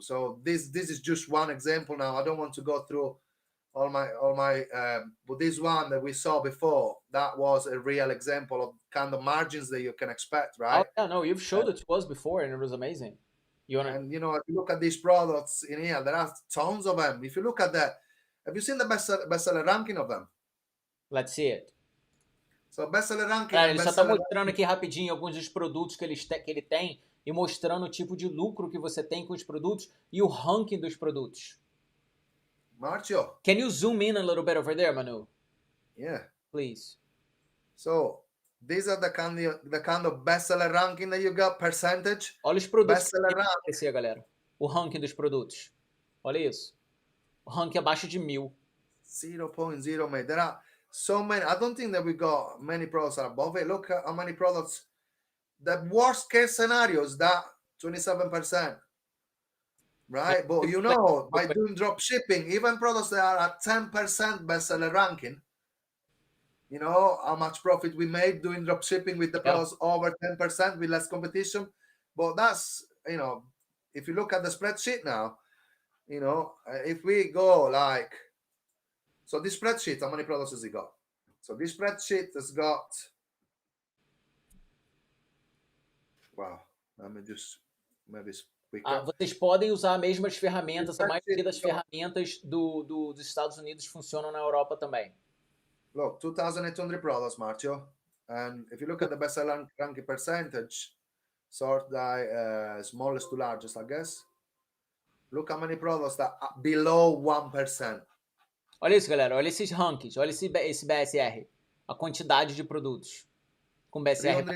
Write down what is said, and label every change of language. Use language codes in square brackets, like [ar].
[en] So this is just one example. Now I don't want to go through all my but this one that we saw before, that was a real example of kind of margins that you can expect, right? Oh yeah, no, you've showed it to us before and it was amazing. And you know, if you look at these products in here, there are tons of them. If you look at that, have you seen the bestseller ranking of them? Let's see it. So bestseller ranking. [pt] Cara, ele só tá mostrando aqui rapidinho alguns dos produtos que ele tem e mostrando o tipo de lucro que você tem com os produtos e o ranking dos produtos. [en] Marcio, can you zoom in a little bit over there, Manu? Yeah, please. So these are the kind of bestseller ranking that you got, percentage. [pt] Olha os produtos [en] bestseller [pt] que aparecer, galera. O ranking dos produtos. Olha isso. O ranking abaixo de 1000. [en] 0.0, mate. There are so many. I don't think that we got many products are above it. Look at how many products. The worst case scenario is that 27%. Right? But you know, by doing drop shipping, even products that are at 10% bestseller ranking, you know how much profit we made doing drop shipping with the products over 10% with less competition. But that's, you know, if you look at the spreadsheet now, you know, if we go like, so this spreadsheet, how many products has it got? So this spreadsheet has got, wow, let me just maybe [pt] vocês podem usar as mesmas ferramentas, a maioria das ferramentas dos Estados Unidos funcionam na Europa também. [en] Look, 2,800 products, Marcio. And if you look at the bestseller ranking percentage, sort by smallest to largest, I guess. Look how many products that are below 1%. [pt] Olha isso, galera. Olha esses rankings. Olha esse BSR. A quantidade de produtos com BSR.